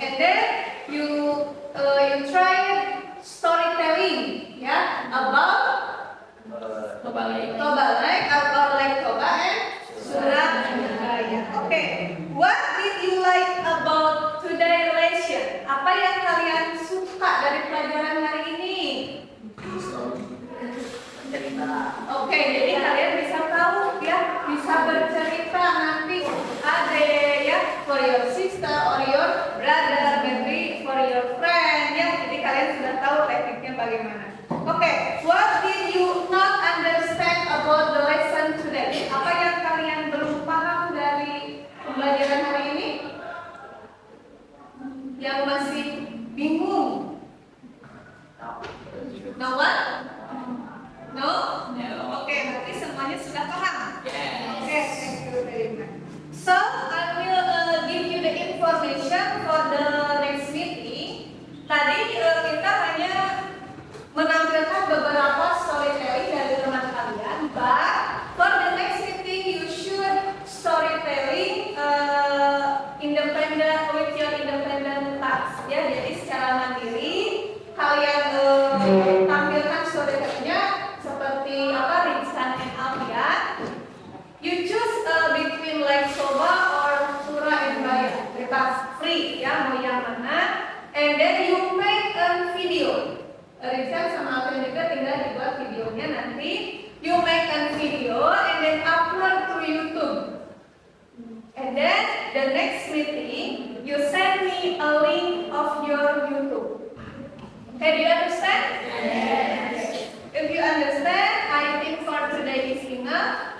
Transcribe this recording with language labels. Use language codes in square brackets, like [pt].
[en] And then you try storytelling, ya, about Toba Lake, about Lake Toba and Surabaya. Okay, what did you like about today's lesson? [id] Apa yang kalian suka dari pelajaran hari ini? Oke, jadi kalian bisa tahu ya, bisa bercerita nanti ada ya [en] for your sister or your brother, maybe for your friend [id] ya. Jadi kalian sudah tahu tekniknya bagaimana. [en] Oke, what did you not understand about the lesson today? [id] Apa yang kalian belum paham dari pembelajaran hari ini? Yang masih bingung? [en] No what? No? [id] Oke, berarti semuanya sudah paham? [en] Oke, thank you very much. So, I will give you the information for the next meeting. [id] Tadi kita hanya menampilkan beberapa storytelling dari teman kalian, [en] but for the next meeting you should storytelling independent with your independent task. [id] Ya, jadi secara mandiri kalian tampilkan storytellingnya seperti apa Rinsan and Alfian. [en] You choose between Lake Toba or Surabaya, [id] bebas [en] free [id] ya mau yang mana. [en] And then you make a video. [id] Rinsan sama Alfian juga tinggal dibuat videonya nanti. [en] You make a video and then upload to YouTube. And then the next meeting you send me a link of your YouTube. Okay, do you understand? Yes. If you understand, I think for today is enough.